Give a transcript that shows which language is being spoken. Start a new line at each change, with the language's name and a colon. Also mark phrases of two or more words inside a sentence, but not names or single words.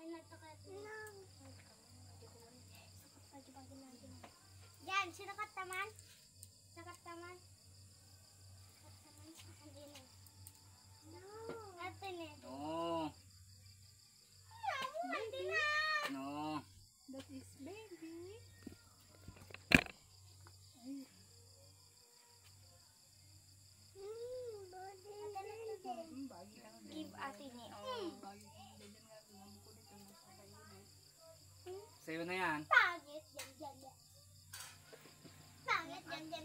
Filipino: Yan, sinakat taman. Sinakat taman. No. Atin eh. No. Baby. No.
English: That is baby.
Filipino: Ay. Bagi ka na. Give atin eh. Bagi ka na. Ganyan nga. Tingnan mo ko dito. Nasa kainin. Sa'yo na yan. Pangit. Yan. Pangit. Yan.